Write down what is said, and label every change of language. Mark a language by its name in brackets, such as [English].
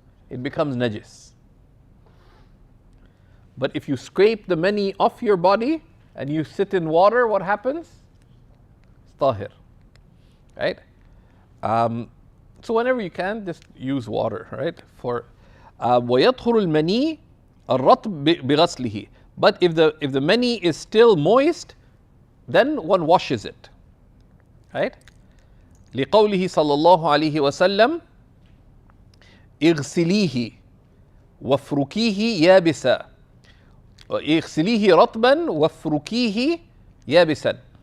[English] it becomes najis. But if you scrape the mani off your body and you sit in water, what happens? It's tahir. Right? So whenever you can, just use water, right? For [Arabic] وَيَطْهُرُ الْمَنِي الرَّطْبِ بِغَسْلِهِ. [English] But if the mani is still moist, then one washes it. Right? [Arabic] لقوله صلى الله عليه وسلم اغسليه وافركيه يابسا اغسليه رطبا وافركيه يابسا.